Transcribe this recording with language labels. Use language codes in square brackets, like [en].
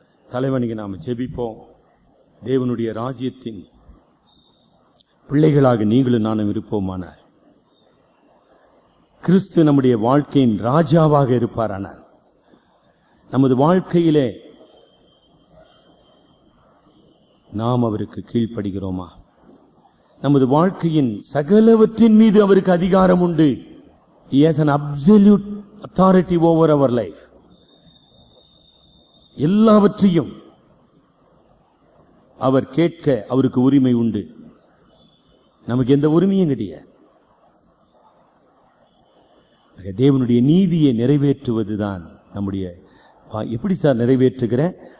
[ta] தலைவனுக்கு நாம் ஜெபிப்போம். தேவனுடைய ராஜ்யத்தின் பிள்ளைகளாக நீங்களும் நானும் இருப்போமானால், கிறிஸ்து நம்முடைய வாழ்க்கையின் ராஜாவாக இருப்பாரானால், நமது வாழ்க்கையிலே நாம் அவருக்கு கீழ்ப்படுகிறோமா? நமது வாழ்க்கையின் சகலவற்றின் மீது அவருக்கு அதிகாரம் உண்டு. [en] He has an absolute authority over our life. [ta] எல்லாவற்றையும் அவர் கேட்க அவருக்கு உரிமை உண்டு. நமக்கு எந்த உரிமையும் கிடையாது. தேவனுடைய நீதியை நிறைவேற்றுவதுதான் நம்முடைய. எப்படி சார் நிறைவேற்றுகிற?